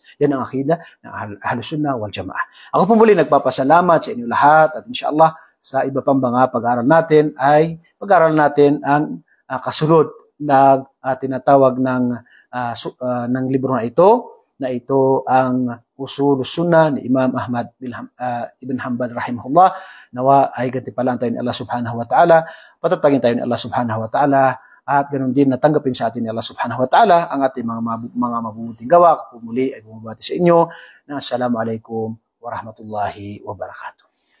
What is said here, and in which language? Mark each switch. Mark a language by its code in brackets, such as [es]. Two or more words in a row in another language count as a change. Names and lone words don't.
[tl] Yan ang akida ng Ahlus Sunnah wal Jamaah. Ako po muli nagpapasalamat sa inyo lahat at inshallah sa iba pang mga pag-aaral natin ay pag-aaral natin ang kasunod na tinatawag ng libro na ito ang Usulus Sunnah ni Imam Ahmad ibn Hanbal rahimahullah. Nawa ay gantimpalaan tayo ni Allah [ar] سبحانه وتعالى, [tl] patatagin tayo ni Allah [ar] سبحانه وتعالى, [tl] at ganoon din natanggapin sa atin ni Allah [ar] سبحانه وتعالى [tl] ang ating mga mabubuting gawa. Ako muli ay bumabati sa inyo na [ar] السلام عليكم ورحمة الله وبركاته.